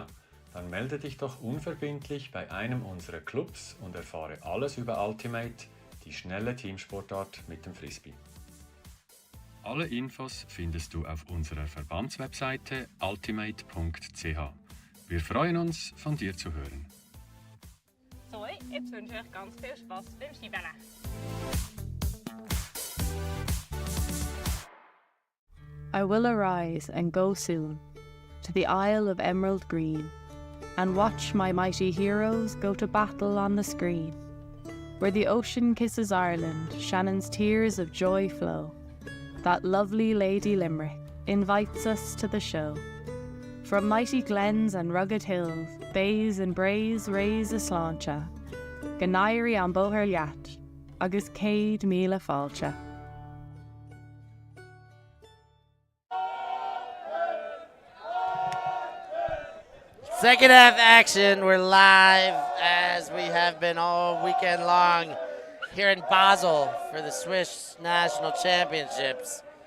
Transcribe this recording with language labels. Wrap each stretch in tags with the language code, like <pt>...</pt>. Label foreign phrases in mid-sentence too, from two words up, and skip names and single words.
<de>Dann melde dich doch unverbindlich bei einem unserer Clubs und erfahre alles über Ultimate, die schnelle Teamsportart mit dem Frisbee. Alle Infos findest du auf unserer Verbandswebseite ultimate.ch. Wir freuen uns, von dir zu hören. So, jetzt wünsche ich euch ganz viel Spaß beim Scheibeln.</de> <en>I will arise and go soon to the Isle of Emerald Green and watch my mighty heroes go to battle on the screen. Where the ocean kisses Ireland, Shannon's tears of joy flow. That lovely Lady Limerick invites us to the show. From mighty glens and rugged hills, bays and braes raise a sláinte.</en> <ga>Ganairi an bóthar leat, agus céad míle fáilte.</ga> <en>Second half action. We're live as we have been all weekend long here in Basel for the Swiss National Championships.</en>